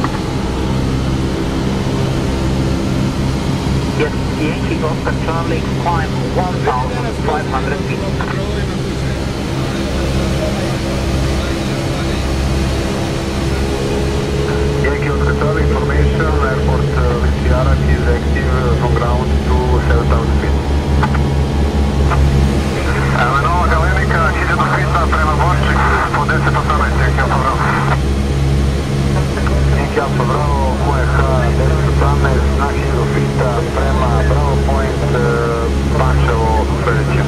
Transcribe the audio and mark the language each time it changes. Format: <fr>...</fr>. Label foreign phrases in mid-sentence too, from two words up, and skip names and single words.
<en>Yes, Yankee Oscar Charlie, climb 1,500 feet. Yankee Oscar Charlie, information, airport VCR is active from ground to 7,000 feet.</en> <sr>Nova Galenika, 1000 feet prema Borček, po 10-18, Yankee Alfa Bravo. Yankee Alfa Bravo, QH 10-18, na 1000 feet prema Bravo Point, Pančevo, sledeće.</sr>